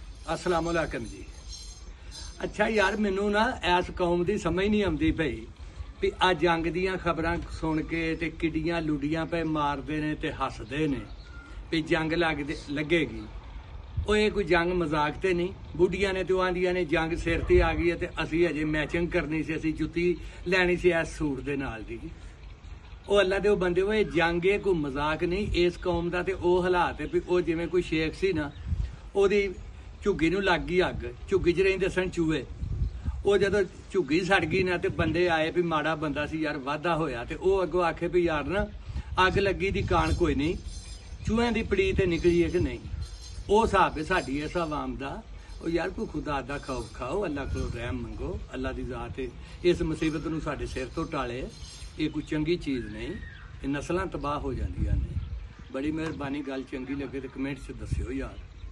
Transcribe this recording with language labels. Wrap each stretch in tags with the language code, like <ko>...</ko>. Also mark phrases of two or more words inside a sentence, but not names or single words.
<ar>السلام عليكم जी।</ar> <pa>ਅੱਛਾ ਯਾਰ ਮੈਨੂ ਨਾ</pa> <ur>اس قوم کی سمجھ نہیں آتی</ur> <pa>ਪਈ ਭੀ ਆ ਜੰਗ ਦੀਆਂ ਖ਼ਬਰਾਂ ਸੁਣ ਕੇ ਤੇ ਕਿੱਡੀਆਂ ਲੁੱਡੀਆਂ ਪੇ ਮਾਰਦੇ ਨੇ ਤੇ ਹਸਦੇ ਨੇ ਭੀ ਜੰਗ ਲਗੇਗੀ। ਉਹ ਇਹ ਕੋਈ ਜੰਗ ਮਜ਼ਾਕ ਤੇ ਨਹੀਂ। ਬੁੱਢੀਆਂ ਨੇ ਤੇ ਉਹ ਆਂਦੀਆਂ ਨੇ ਜੰਗ ਸਿਰ ਤੇ ਆ ਗਈ ਹੈ ਤੇ ਅਸੀਂ ਅਜੇ ਮੈਚਿੰਗ ਕਰਨੀ ਸੀ, ਅਸੀਂ ਜੁੱਤੀ ਲੈਣੀ ਸੀ ਇਸ ਸੂਟ ਦੇ ਨਾਲ ਦੀ। ਉਹ ਅੱਲਾ ਦੇ ਉਹ ਬੰਦੇ ਹੋਏ ਜੰਗ ਇਹ ਕੋਈ ਮਜ਼ਾਕ ਨਹੀਂ। ਇਸ ਕੌਮ ਦਾ ਤੇ ਉਹ ਹਾਲਾਤ ਹੈ ਵੀ ਉਹ ਜਿਵੇਂ ਕੋਈ ਸ਼ੇਖ ਸੀ ਨਾ, ਉਹਦੀ ਝੁੱਗੀ ਨੂੰ ਲੱਗ ਗਈ ਅੱਗ, ਝੁੱਗੀ 'ਚ ਰਹਿੰਦੇ ਸਨ ਚੂਹੇ। ਉਹ ਜਦੋਂ ਝੁੱਗੀ ਸੜ ਗਈ ਨਾ ਤੇ ਬੰਦੇ ਆਏ ਵੀ ਮਾੜਾ ਬੰਦਾ ਸੀ ਯਾਰ, ਵਾਧਾ ਹੋਇਆ ਤੇ ਉਹ ਅੱਗੋਂ ਆਖੇ ਵੀ ਯਾਰ ਨਾ ਅੱਗ ਲੱਗੀ ਦੀ ਕਾਣ ਕੋਈ ਨਹੀਂ, ਚੂਹਿਆਂ ਦੀ ਪੜੀ ਤੇ ਨਿਕਲੀ ਹੈ ਕਿ ਨਹੀਂ। ਉਹ ਹਿਸਾਬ ਹੈ ਸਾੜੀ ਇਸ ਆਵਾਮ ਕਾ। ਔਰ ਯਾਰ ਕੋਈ ਖ਼ੁਦਾ ਦਾ ਖ਼ੌਫ਼ ਖਾਓ, ਅੱਲਾਹ ਕੋ ਰਹਮ ਮੰਗੋ, ਅੱਲਾਹ ਕੀ ਜ਼ਾਤ ਹੈ ਇਸ ਮੁਸੀਬਤ ਨੂੰ ਸਾਡੇ ਸਿਰ ਤੋ ਟਾਲੇ। ਯੇ ਕੋਈ ਚੰਗੀ ਚੀਜ਼ ਨਹੀਂ, ਯੇ ਨਸਲਾਂ ਤਬਾਹ ਹੋ ਜਾਂਦੀਆਂ ਨੇ। ਬੜੀ ਮੇਹਰਬਾਨੀ, ਗੱਲ ਚੰਗੀ ਲੱਗੇ ਤੋ ਕਮੈਂਟ ਚ ਦੱਸਿਓ ਯਾਰ।</pa>